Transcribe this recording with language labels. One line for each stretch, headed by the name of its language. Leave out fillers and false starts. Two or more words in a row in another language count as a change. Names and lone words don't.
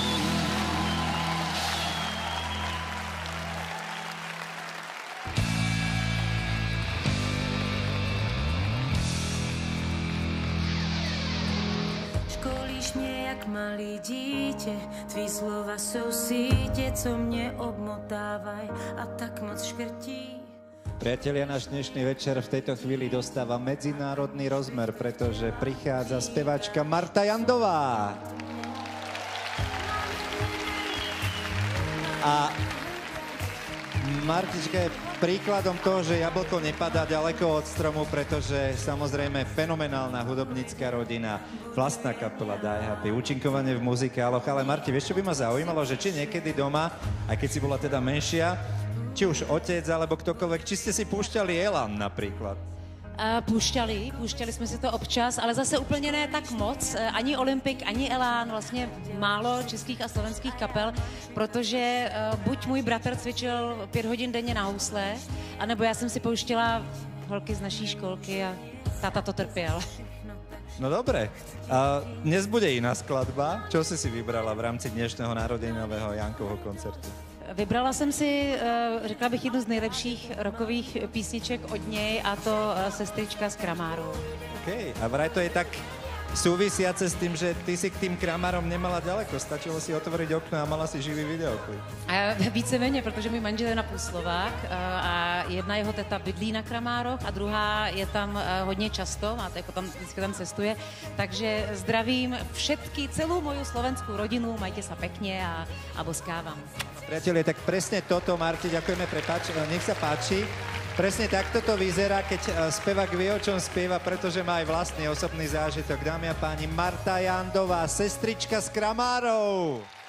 Czech: Školíš mě jak malý dítě, tvý slova jsou sítě, co mě obmotávaj a tak moc škrtí.
Slovak: Priatelia, náš dnešný večer v tejto chvíli dostáva medzinárodný rozmer, pretože prichádza speváčka Marta Jandová. A Martička je príkladom toho, že jablko nepadá ďaleko od stromu, pretože samozrejme fenomenálna hudobnícka rodina, vlastná kapela Die Happy, účinkovanie v muzikáloch. Ale Marti, vieš, čo by ma zaujímalo, že či niekedy doma, aj keď si bola teda menšia, či už otec alebo ktokoľvek, či ste si púšťali Elan napríklad?
Czech: Púšťali jsme si to občas, ale zase úplně ne tak moc. Ani Olympik, ani Elán, vlastně málo českých a slovenských kapel, protože buď můj bratr cvičil 5 hodin denně na housle, anebo já jsem si pouštěla holky z naší školky a táta to trpěl.
Slovak: No dobre. Dnes bude iná skladba. Čo si vybrala v rámci dnešného narodeninového Jankovho koncertu?
Czech: Vybrala jsem si, řekla bych, jednu z nejlepších rockových písniček od něj, a to Sestrička z Kramáru.
Slovak: OK. A vraj to je tak súvisiace s tým, že ty si k tým Kramárom nemala ďaleko. Stačilo si otvoriť okno a mala si živý videoklip.
Czech: A víceméně, protože můj manžel je napůl Slovák a jedna jeho teta bydlí na Kramároch a druhá je tam hodně často, a jako tam, vždycky tam cestuje. Takže zdravím celou moju slovenskou rodinu,
Slovak: majte sa pekne a boskávam. Priatelia, tak presne toto, Marti, ďakujeme, nech sa páči. Presne takto to vyzerá, keď spevák vie, o čom spieva, pretože má aj vlastný osobný zážitok. Dámy a páni, Marta Jandová, Sestrička z Kramárov.